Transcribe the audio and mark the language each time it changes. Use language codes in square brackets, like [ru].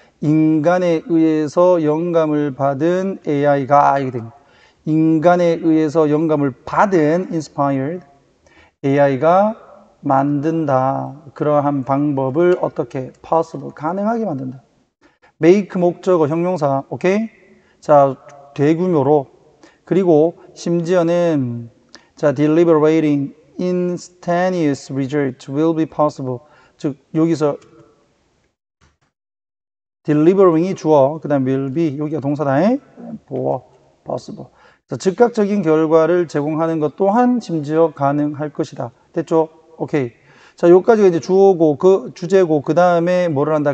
[ko] 인간에 의해서 영감을 받은 AI가 이게 됩니다. 인간에 의해서 영감을 받은 inspired AI가 만든다. 그러한 방법을 어떻게 possible 가능하게 만든다. make 목적어 형용사 오케이? 자, 대규모로 그리고 심지어는 자, [en] deliberating instantaneous result will be possible. [ko] 즉 여기서 delivering이 주어, 그 다음 will be 여기가 동사다. 보어, possible. 자, 즉각적인 결과를 제공하는 것 또한 심지어 가능할 것이다. 됐죠? 오케이. 자, 여기까지가 이제 주어고 그 주제고 그 다음에 뭐를 한다?